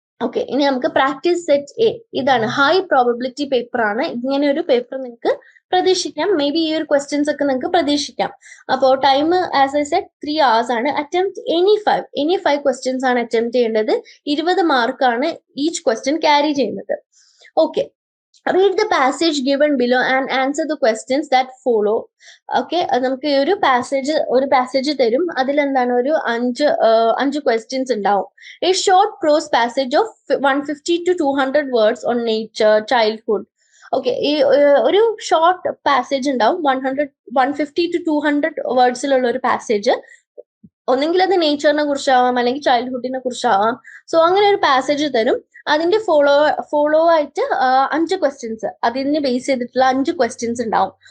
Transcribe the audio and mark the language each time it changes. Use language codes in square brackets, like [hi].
[ml] Okay, ഇനി നമുക്ക് practice set A. ഇതാണ് ഹൈ പ്രോബബിലിറ്റി പേപ്പർ ആണ്. ഇങ്ങനെ ഒരു പേപ്പർ നിങ്ങൾക്ക് പ്രതീക്ഷിക്കാം. മേ ബി ഈ ഒരു ക്വസ്റ്റ്യൻസ് ഒക്കെ നിങ്ങൾക്ക് പ്രതീക്ഷിക്കാം. അപ്പോൾ time as I said 3 hours ആണ്. അറ്റംപ്റ്റ് എനി 5 ക്വസ്റ്റ്യൻസ് ആണ് അറ്റംപ്റ്റ് ചെയ്യേണ്ടത്. 20 മാർക്കാണ് ഈച്ച് ക്വസ്റ്റ്യൻ ക്യാരി ചെയ്യുന്നത്. [en] Okay, read the passage given below and answer the questions that follow. [ml] Okay, നമുക്ക് ഈ ഒരു പാസേജ് തരും. അതിലെന്താണ് ഒരു 5 ക്വസ്റ്റ്യൻസ് ഉണ്ടാവും. [en] A short prose passage of 150 to 200 words on nature, childhood. [ml] Okay, ഈ ഒരു ഷോർട്ട് പാസേജ് ഉണ്ടാവും. 150 to 200 വേർഡ്സിലുള്ള ഒരു പാസേജ്. ഒന്നെങ്കിൽ അത് നേച്ചറിനെ കുറിച്ചാവാം അല്ലെങ്കിൽ ചൈൽഡ്ഹുഡിനെ കുറിച്ചാവാം. സോ അങ്ങനെ ഒരു പാസേജ് തരും. അതിന്റെ ഫോളോ ആയിട്ട് 5 ക്വസ്റ്റ്യൻസ്, അതിനെ ബേസ് ചെയ്തിട്ടുള്ള 5 ക്വസ്റ്റ്യൻസ് ഉണ്ടാവും.